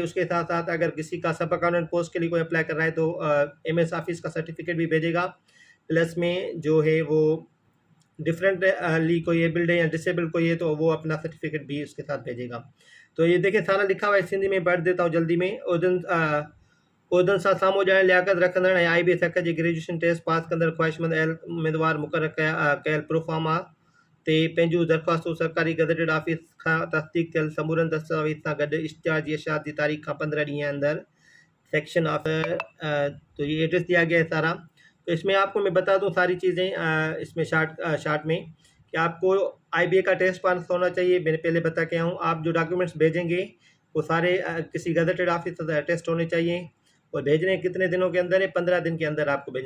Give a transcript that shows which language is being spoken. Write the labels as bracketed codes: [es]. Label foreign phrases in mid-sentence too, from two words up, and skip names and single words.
[ur] اس کے ساتھ ساتھ اگر کسی کا [en] sub accountant post [ur] کے لیے کوئی اپلائی کر رہا ہے تو MS آفس کا سرٹیفکیٹ بھی بھیجے گا، پلس میں جو ہے وہ ڈفرنٹلی کوئی ایبلڈ ہے یا ڈس ایبلڈ کوئی ہے تو وہ اپنا سرٹیفکیٹ بھی اس کے ساتھ بھیجے گا. تو یہ دیکھیے سارا لکھا ہوا ہے، سندھی میں پڑھ دیتا ہوں جلدی میں. [sd] उदन सां साम्हूं ॼाण लियाकत रखंदड़ ऐं IBS हक़ जी ग्रेजुएशन टेस्ट पास कंदड़ ख़्वाहिशमंद उम्मीदवार मुक़ररु कयल प्रोफार्मा ते पंहिंजूं दरख़्वास्तूं सरकारी [en] gazetted office [sd] खां तस्दीक थियल समूरनि दस्तावेज़ सां गॾु इश्तिहार जी इशाअत जी तारीख़ खां 15 ॾींहं अंदर [en] section of [ur] تو یہ ایڈریس دیا گیا ہے سارا. تو اس میں آپ کو میں بتا دوں ساری چیزیں اس میں شارٹ میں کہ آپ کو IBA کا ٹیسٹ پاس ہونا چاہیے، میں نے پہلے بتا کے ہوں. آپ جو ڈاکیومنٹس بھیجیں گے وہ سارے کسی [en] gazetted office [ur] سے ٹیسٹ ہونے چاہئیں اور بھیجنے کتنے دنوں کے اندر ہے، 15 دن کے اندر آپ کو بھیجنا.